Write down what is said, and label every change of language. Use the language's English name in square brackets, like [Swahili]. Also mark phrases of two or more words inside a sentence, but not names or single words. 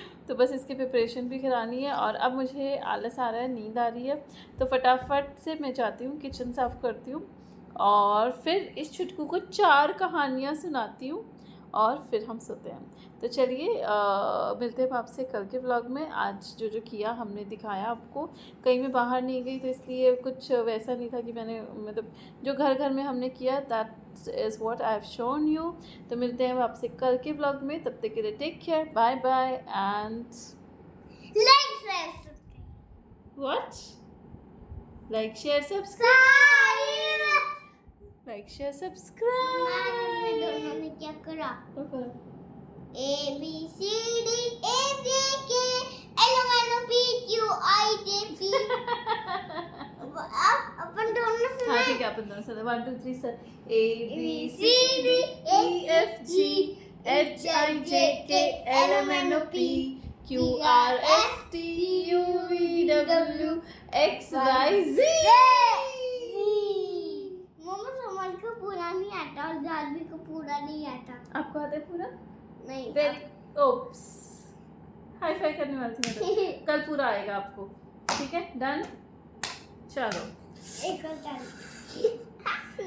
[Hindi] तो बस इसकी प्रिपरेशन भी करानी है और अब मुझे आलस आ रहा है, नींद आ रही है, तो फटाफट से मैं जाती हूँ किचन साफ़ करती हूँ और फिर इस छुटकू को 4 कहानियाँ सुनाती हूँ और फिर हम सोते हैं। तो चलिए मिलते हैं आपसे कल के व्लॉग में। आज जो जो किया हमने दिखाया आपको, कहीं मैं बाहर नहीं गई तो इसलिए कुछ वैसा नहीं था कि मैंने मतलब जो घर घर में हमने किया [English] that is what I have shown you. [Hindi] तो मिलते हैं आपसे कल के व्लॉग में, तब तक के लिए [English] take care, bye bye and what like share subscribe, like share subscribe. [Hindi] दोनों ने क्या करा? Okay. [English] A B C D E F G K L M N O P Q I J P। [Hindi] अब अपन दोनों से हाँ ठीक है, अपन दोनों साथ 1 2 3 सर [English] A B C C D D E F G H I J K L M N O P Q R S T U V W X Y Z। [Hindi] मम्मा समझ को पूरा नहीं आता और जानवी को पूरा नहीं आता। आपको आता है पूरा? नहीं। [English] very oops, high five [Hindi] करने वाली थी मैं। कल पूरा आएगा आपको, ठीक है? डन। चलो एक और टाइम।